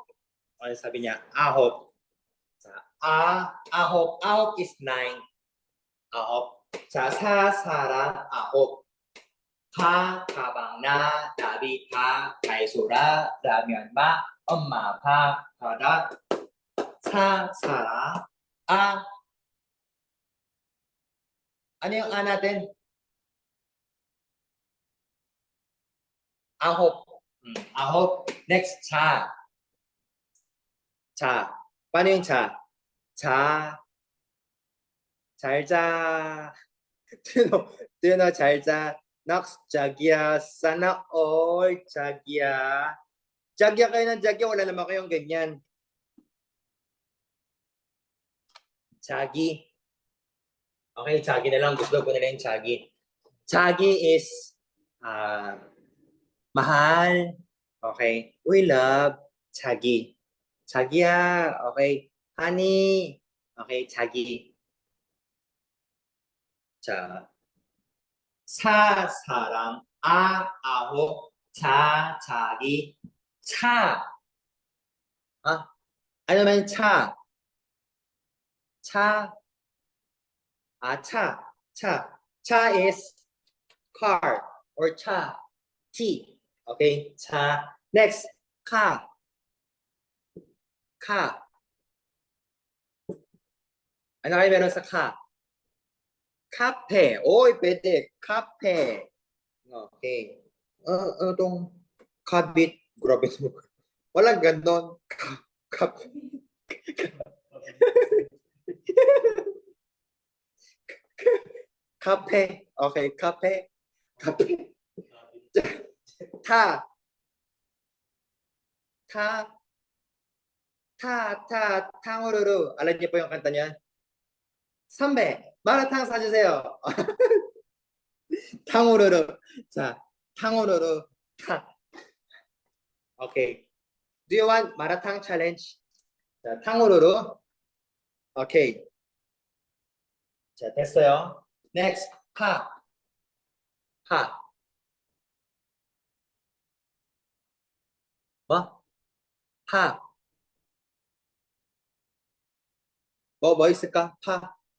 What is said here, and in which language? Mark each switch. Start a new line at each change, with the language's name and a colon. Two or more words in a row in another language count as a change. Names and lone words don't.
Filipino: Ano sabi niya?
English: Ahop. Ahop is 9.
Korean: Ahop. 사랑, ahop. 가방, 나, 나비, 다이소라, 라면, 마, 엄마, 바다, 사랑,
Filipino: ano yung natin?
Korean: Ahop.
Filipino: Ahop. Next, 차. Paano yung 차?
Korean: 잘 자.
English: Do you know
Korean: 잘 자?
Filipino: Naks, Jagia, sana all, Jagia. Jagia kayo ng Jagia, wala naman kayong ganyan. Jagi. Okay, Jagi na lang. Gusto ko nila yung Jagi. Jagi is mahal.
English: Okay. We love Jagi. Jagia. Okay. Honey. Okay, Jagi.
Korean: 자. 사랑, 아홉, 자기, 차.
Filipino: ano naman 차? 차.
English: 차 is car or 차. T. Okay, 차. Next, 카.
Filipino: Ano kayo meron sa 카?
Korean: 카페.
Filipino: Oy, pwede. 카페. Okay. Itong kabit. Grabe mo. Walang ganon.
Korean: 카페. 카페. 오케이, 카페. 카페. 타. 타. 탕후루루.
Filipino: Alam niyo po yung kanta niyan?
Korean: 선배, 마라탕 사주세요. 탕후루루. 자, 탕후루루. 타. 오케이.
English: Do you want 마라탕 challenge?
Korean: 자, 탕후루루. 오케이. 자, 됐어요. Next, 파. 파. 뭐? 파. 뭐 있을까? 파.